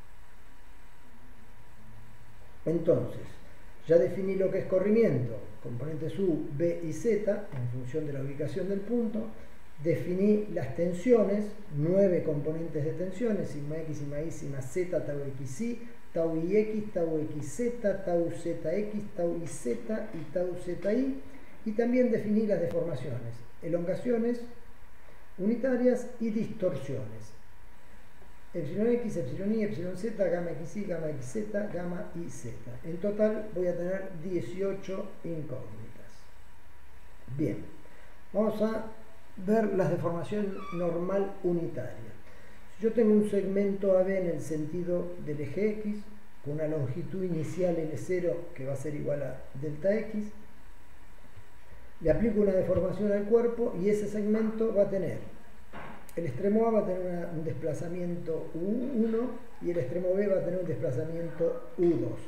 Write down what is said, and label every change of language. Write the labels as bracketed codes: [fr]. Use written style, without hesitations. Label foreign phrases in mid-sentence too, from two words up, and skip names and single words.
[es] Entonces, ya definí lo que es corrimiento, componentes U, B y Z, en función de la ubicación del punto. Definí las tensiones, 9 componentes de tensiones, sigma X, sigma Y, sigma Z, tau XY, tau IX, tau XZ, tau ZX, tau IZ y tau ZY. Y también definí las deformaciones, elongaciones unitarias y distorsiones. Epsilon X, epsilon Y, epsilon Z, gamma XY, gamma XZ, gamma YZ. En total voy a tener 18 incógnitas. Bien, vamos a ver las deformaciones normal unitaria. Si yo tengo un segmento AB en el sentido del eje X, con una longitud inicial L0 que va a ser igual a delta X, le aplico una deformación al cuerpo y ese segmento va a tener, el extremo A va a tener un desplazamiento U1 y el extremo B va a tener un desplazamiento U2.